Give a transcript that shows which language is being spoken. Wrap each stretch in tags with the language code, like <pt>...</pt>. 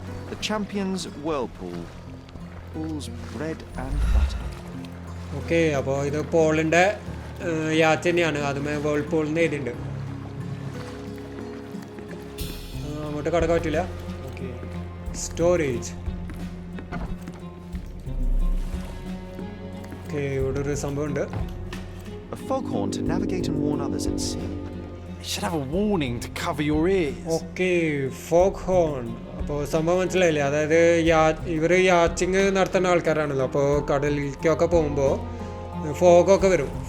<en>The champion's whirlpool. Pool's bread and butter.</en> <ml>Okay, അപ്പോൾ ഇത് പോളിൻ്റെ yacht തന്നെയാണ്. അതുമേ വേൾപൂൾ എന്ന് എഴുതിയിട്ടുണ്ട്. അങ്ങോട്ട് കടക്കാൻ പറ്റില്ല. Okay, storage. ഓക്കെ, ഇവിടെ ഒരു സംഭവമുണ്ട്.</ml> <en>A foghorn to navigate and warn others at sea. It should have a warning to cover your ears.</en> <ml>Okay, fog horn. അപ്പോൾ സംഭവം മനസ്സിലായില്ലേ? അതായത് ഇവർ യാച്ചിങ് നടത്തുന്ന ആൾക്കാരാണല്ലോ. അപ്പോൾ കടലിലേക്കൊക്കെ പോകുമ്പോൾ ഫോഗൊക്കെ വരും.</ml>